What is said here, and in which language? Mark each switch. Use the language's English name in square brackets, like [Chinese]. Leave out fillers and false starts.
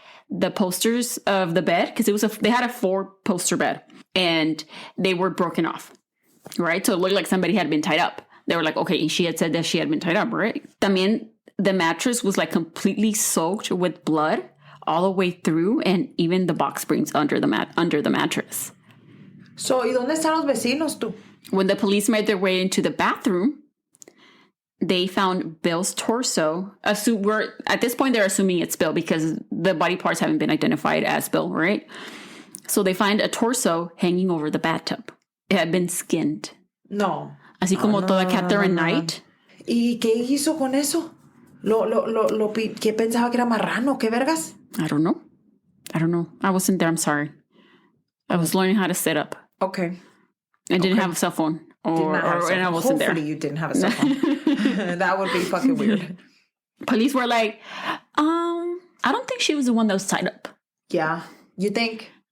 [English] The posters of the bed, because they had a 4-poster bed, and they were broken off, right? So it looked like somebody had been tied up. They were like, okay, she had said that she had been tied up, right? También the mattress was like completely soaked with blood all the way through, and even the box springs under the mattress. [Spanish] So, ¿y dónde están los vecinos, tú? [English] When the police made their way into the bathroom, they found Bill's torso. At this point, they're assuming it's Bill because the body parts haven't been identified as Bill, right? So they find a torso hanging over the bathtub. It had been skinned. No. [Spanish] Así como toda Catherine Knight. ¿Y qué hizo con eso? ¿Qué pensaba que era marrano? ¿Qué vergas? [English] I don't know. I wasn't there. I'm sorry. I was learning how to sit up. Okay. I didn't have a cell phone. And I wasn't there. Hopefully you didn't have a cell phone. That would be fucking weird. Police were like, I don't think she was the one that was tied up. Yeah. You think?